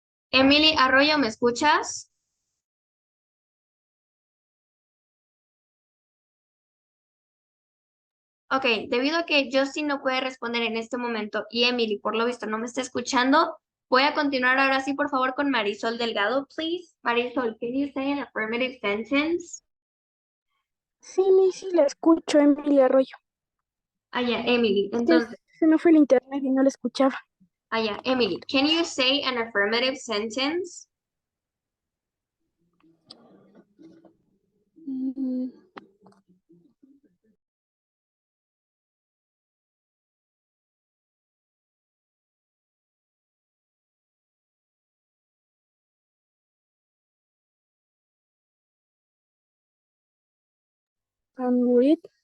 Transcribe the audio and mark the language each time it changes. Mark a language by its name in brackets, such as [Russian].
[Spanish] Emily Arroyo, ¿me escuchas? Ok, debido a que Justin no puede responder en este momento y Emily, por lo visto, no me está escuchando, voy a continuar ahora sí, por favor, con Marisol Delgado, please. [English] Marisol, can you say an affirmative sentence? [Spanish] Sí, sí, la escucho, Emily Arroyo. Ah, ya, Emily. Es que Entonces, se me fue el internet y no la escuchaba. ah, ya, [English] Emily, can you say an affirmative sentence? Mm, Read.